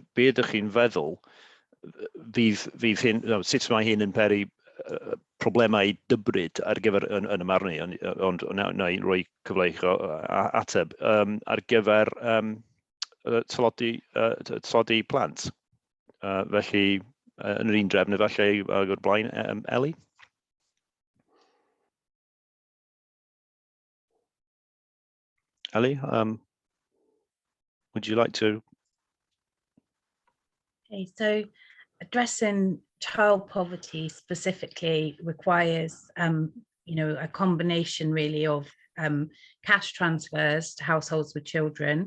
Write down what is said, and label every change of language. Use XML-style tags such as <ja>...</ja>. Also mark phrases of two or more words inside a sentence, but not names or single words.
<cy>Be ydych chi'n feddwl fydd hyn, sut mae hyn yn peri problemau dybryd ar gyfer yn y marn i, ond na i roi cyfle i chi ateb, ar gyfer tlodi plant. Felly, yn yr un drefn, efallai o'r blaen, Ellie? Ellie,</cy> <en>would you like to? Okay, so addressing child poverty specifically requires, a combination really of cash transfers to households with children.</en>